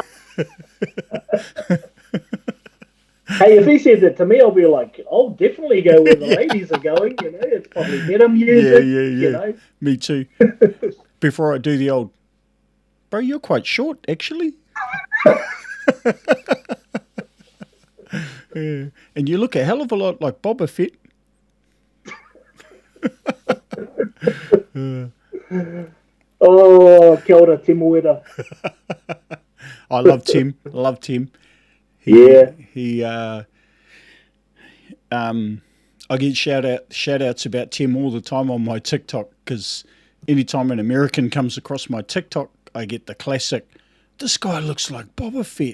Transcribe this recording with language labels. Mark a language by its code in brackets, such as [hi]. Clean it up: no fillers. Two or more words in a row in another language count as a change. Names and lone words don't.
[en] Hey, if he said that to me, I'll be like, I'll definitely go where the ladies are going. It's probably better music. Yeah. Me too. Before I do the old, bro, you're quite short, actually. Yeah. And you look a hell of a lot like Boba Fett. [mi] Oh, kia ora, Tim Ueda. [en] I love Tim. I get shout outs about Tim all the time on my TikTok, because anytime an American comes across my TikTok, I get the classic, this guy looks like Boba Fett.